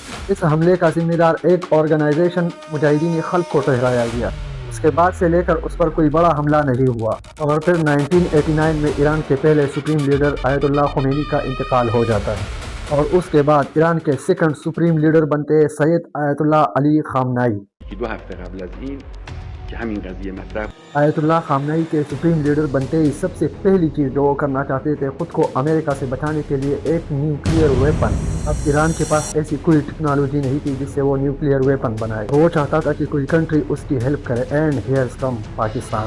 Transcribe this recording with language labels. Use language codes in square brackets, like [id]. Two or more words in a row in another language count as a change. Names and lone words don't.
[ur] اس حملے کا ذمہ دار ایک آرگنائزیشن مجاہدین خلق کو ٹھہرایا گیا۔ اس کے بعد سے لے کر اس پر کوئی بڑا حملہ نہیں ہوا، اور پھر 1989 میں ایران کے پہلے [en] supreme leader [ur] آیت اللہ خمینی کا انتقال ہو جاتا ہے، اور اس کے بعد ایران کے [en] second supreme leader [ur] بنتے ہیں سید آیت اللہ علی خامنائی۔ [fa] 2 هفته قبل از این که همین قضیه مطرح [ur] آیت اللہ خامنائی کے [en] supreme leader [ur] بنتے ہی سب سے پہلی چیز جو وہ کرنا چاہتے تھے، خود کو امریکہ سے بچانے کے لیے ایک [en] nuclear weapon. [ur] اب ایران کے پاس ایسی کوئی ٹیکنالوجی نہیں تھی جس سے وہ [en] nuclear weapon [ur] بنائے۔ وہ چاہتا تھا کہ کوئی کنٹری اس کی ہیلپ کرے، [en] and here's come Pakistan.